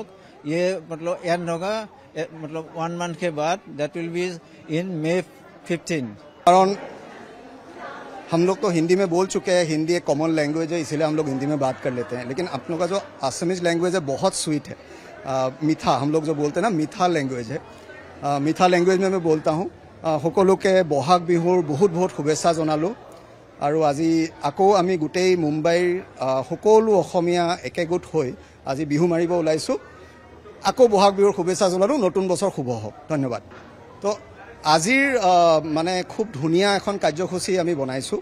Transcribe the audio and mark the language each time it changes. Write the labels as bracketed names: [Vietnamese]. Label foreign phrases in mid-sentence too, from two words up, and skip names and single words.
[Hindi] ये मतलब एंड होगा मतलब 1 मंथ के बाद, [English] that will be in May 15. [Hindi] कारण हम लोग तो हिंदी में बोल चुके हैं, हिंदी एक [English] common language [Hindi] है, इसलिए हम लोग हिंदी में बात कर लेते हैं। लेकिन आप लोग का जो [English] Assamese language [Hindi] है बहुत स्वीट है, मीठा, हम लोग जो बोलते हैं ना मीठा लैंग्वेज है। मीठा लैंग्वेज में मैं बोलता हूँ, [Assamese] সকলোকে বহাগ বিহুৰ বহুত বহুত শুভেচ্ছা জনালোঁ। আৰু আজি আকৌ আমি গোটেই মুম্বাইৰ সকলো অসমীয়া একেগোট হৈ আজি বিহু মাৰিব ওলাইছোঁ। আকৌ বহাগ বিহুৰ শুভেচ্ছা জনালোঁ, নতুন বছৰ শুভ হওক। ধন্যবাদ। তো আজিৰ মানে খুব ধুনীয়া এখন কাৰ্যসূচী আমি বনাইছোঁ।